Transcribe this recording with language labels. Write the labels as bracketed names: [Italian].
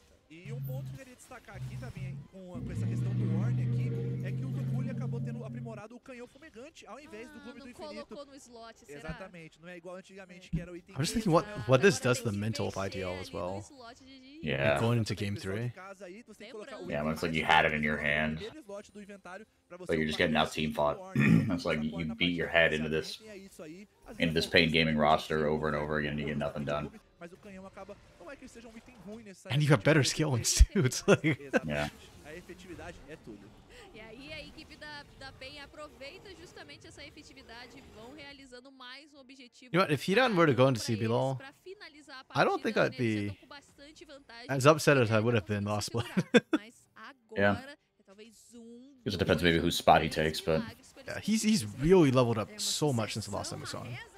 [Portuguese] E ponto que eu queria destacar aqui também com essa questão do Warn aqui é que o Tukuli acabou tendo aprimorado o canhão fumegante ao invés do Gume do Infinito. Colocou no slot, será? Exatamente, não é igual antigamente que era o item. [English] I'm just thinking what this does to the mental of IDL as well. Yeah. Like going into game 3. Yeah, when it's like you had it in your hand. Like you're just getting out team fought. It's like you beat your head into this Pain Gaming roster over and over again and you get nothing done. [Portuguese] Mas o canhão acaba não é que seja um item ruim necessariamente. [English] And you have better skills too. It's like Yeah. [Portuguese] A efetividade é tudo. E aí a equipe da PEN aproveita justamente essa efetividade e vão realizando mais um objetivo. [English] You know what? If Hidan were to go into CBLOL, I don't think I'd be as upset as I would have been last split. Yeah. Because it depends maybe whose spot he takes, but Yeah, he's really leveled up so much since the last time we saw him.